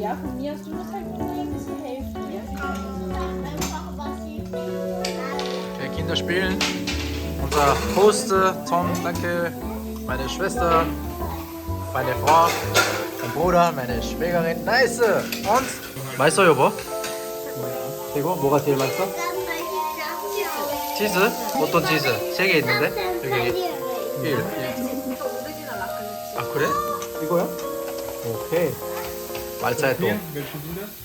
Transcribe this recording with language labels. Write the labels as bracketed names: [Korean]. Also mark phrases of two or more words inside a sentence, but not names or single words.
[German] Ja, von mir aus, du musst halt nur ein bisschen helfen. Einfach was sie Okay, Kinder spielen. Unser Host, Tom, danke. Meine Schwester, meine Frau, mein Bruder, meine Schwägerin. Nice! Und? [Korean] 맛있어 여보? 그리고 뭐가 제일 맛있어? 치즈? 어떤 치즈? 3개 있는데? 여기 1. 아 그래? 이거야? 오케이. 말차에 또. [German] welche Lieder?